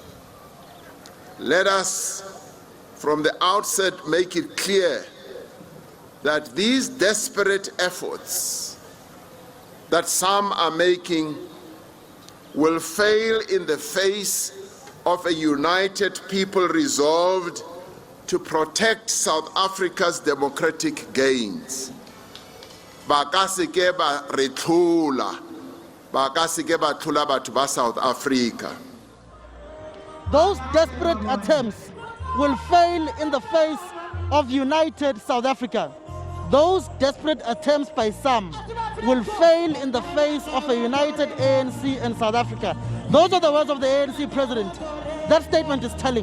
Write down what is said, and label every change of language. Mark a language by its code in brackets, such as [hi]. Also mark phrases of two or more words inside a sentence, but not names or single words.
[en] Let us, from the outset, make it clear that these desperate efforts that some are making will fail in the face of a united people resolved to protect South Africa's democratic gains. [tn] Baka seke ba re tlhola, baka seke ba tlhola batho ba South Africa. [en] Those desperate attempts will fail in the face of united South Africa. Those desperate attempts by some will fail in the face of a united ANC and South Africa. Those are the words of the ANC president. That statement is telling.